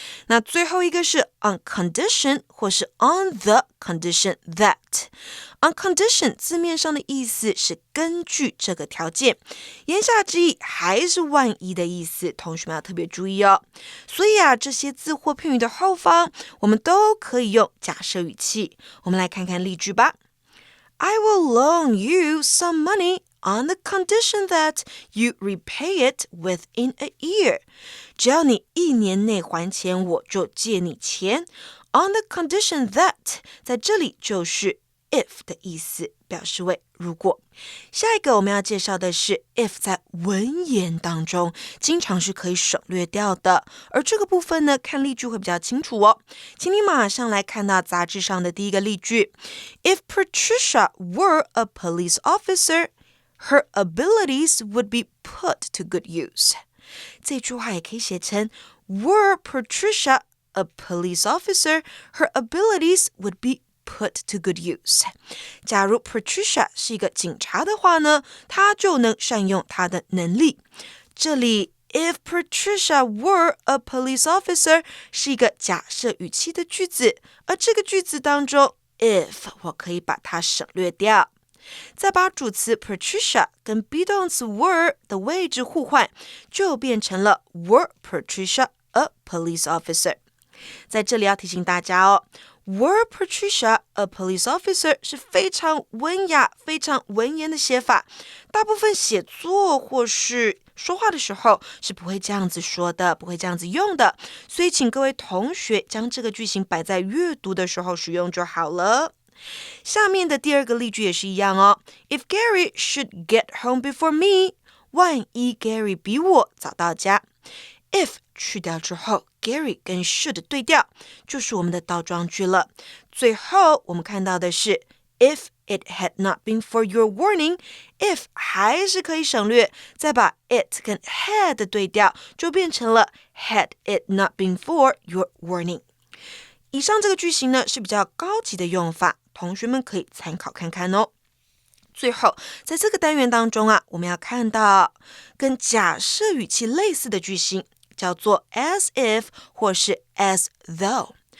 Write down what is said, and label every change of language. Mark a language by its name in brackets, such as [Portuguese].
[Chinese] 那最后一个是 on condition 或是 on the condition that。on condition 字面上的意思是根据这个条件，言下之意还是万一的意思，同学们要特别注意哦。所以这些字或片语的后方我们都可以用假设语气。我们来看看例句吧。 [English] I will loan you some money on the condition that you repay it within a year. [Chinese] 只要你1年内还钱，我就借你钱。 On the condition that 在这里就是 if 的意思，表示为如果。下一个我们要介绍的是 if 在文言当中经常是可以省略掉的，而这个部分呢，看例句会比较清楚哦。请你马上来看到杂志上的第一个例句 [English] If Patricia were a police officer, her abilities would be put to good use. [Chinese] 这句话也可以写成 [English] Were Patricia a police officer, her abilities would be put to good use. [Chinese] 假如 Patricia 是一个警察的话呢，她就能善用她的能力。这里 [English] If Patricia were a police officer [Chinese] 是一个假设语气的句子，而这个句子当中 if 我可以把它省略掉，再把主词 Patricia 跟 be 动词 were 的位置互换，就变成了 [English] Were Patricia a police officer. [Chinese] 在这里要提醒大家哦， [English] Were Patricia a police officer [Chinese] 是非常文雅、非常文言的写法，大部分写作或是说话的时候是不会这样子说的，不会这样子用的，所以请各位同学将这个句型摆在阅读的时候使用就好了。下面的第二个例句也是一样哦 [English] If Gary should get home before me， [Chinese] 万一 Gary 比我早到家。 If 去掉之后 Gary 跟 should 对调，就是我们的倒装句了。最后我们看到的是 [English] If it had not been for your warning， if [Chinese] 还是可以省略，再把 [English] it 跟 had 对调， [Chinese] 就变成了 [English] Had it not been for your warning。 [Chinese] 以上这个句型呢是比较高级的用法，同学们可以参考看看哦。最后在这个单元当中我们要看到跟假设语气类似的句型，叫做 as if 或是 as though。